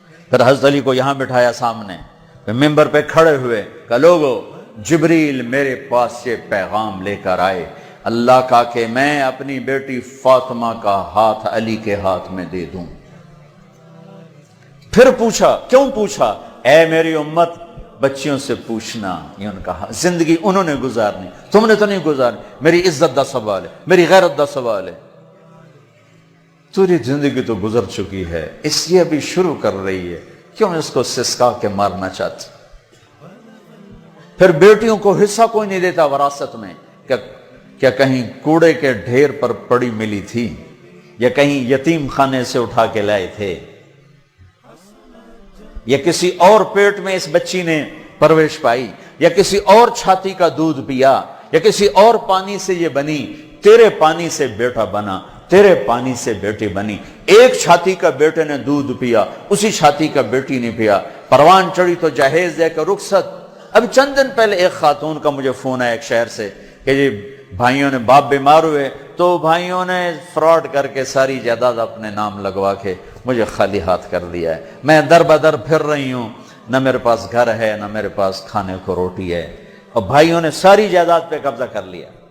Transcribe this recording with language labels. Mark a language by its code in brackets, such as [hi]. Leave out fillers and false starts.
[ur] پھر حضرت علی کو یہاں بٹھایا سامنے, پھر ممبر پہ کھڑے ہوئے, کہ لوگو جبریل میرے پاس سے پیغام لے کر آئے اللہ کا کہ میں اپنی بیٹی فاطمہ کا ہاتھ علی کے ہاتھ میں دے دوں. پھر پوچھا, کیوں پوچھا؟ اے میری امت بچیوں سے پوچھنا, یہ ان کا زندگی انہوں نے گزارنی, تم نے تو نہیں گزارنی. [pa] میری عزت دا سوال ہے, میری غیرت دا سوال ہے. [ur] تیری زندگی تو گزر چکی ہے, اس لیے ابھی شروع کر رہی ہے, کیوں اس کو سسکا کے مارنا چاہتی؟ پھر بیٹیوں کو حصہ کوئی نہیں دیتا وراثت میں. کیا کہیں کوڑے کے ڈھیر پر پڑی ملی تھی, یا کہیں یتیم خانے سے اٹھا کے لائے تھے, یا کسی اور پیٹ میں اس بچی نے پرورش پائی, یا کسی اور چھاتی کا دودھ پیا, یا کسی اور پانی سے یہ بنی. تیرے پانی سے بیٹا بنا, تیرے پانی سے بیٹی بنی. ایک چھاتی کا بیٹے نے دودھ پیا, اسی چھاتی کا بیٹی نے پیا. پروان چڑھی تو جہیز دے کر رخصت. اب چند دن پہلے ایک خاتون کا مجھے فون آیا ایک شہر سے کہ جی بھائیوں نے باپ بیمار ہوئے تو بھائیوں نے فراڈ کر کے ساری جائیداد اپنے نام لگوا کے مجھے خالی ہاتھ کر دیا ہے. میں در بدر پھر رہی ہوں, نہ میرے پاس گھر ہے نہ میرے پاس کھانے کو روٹی ہے, اور بھائیوں نے ساری جائیداد پہ قبضہ کر لیا.